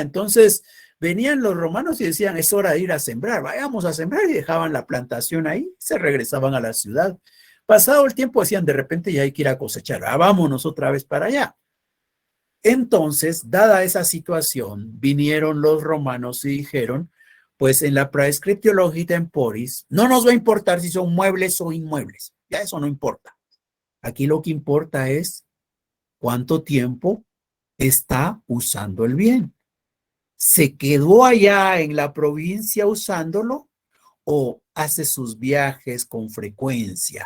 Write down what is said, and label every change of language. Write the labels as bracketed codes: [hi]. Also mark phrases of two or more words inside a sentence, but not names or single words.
[es] Entonces venían los romanos y decían, es hora de ir a sembrar, vayamos a sembrar, y dejaban la plantación ahí, se regresaban a la ciudad. Pasado el tiempo decían, de repente ya hay que ir a cosechar, vámonos otra vez para allá. Entonces, dada esa situación, vinieron los romanos y dijeron, pues en la [la] praescriptio longi temporis, [es] no nos va a importar si son muebles o inmuebles, ya eso no importa. Aquí lo que importa es cuánto tiempo está usando el bien. ¿Se quedó allá en la provincia usándolo o hace sus viajes con frecuencia?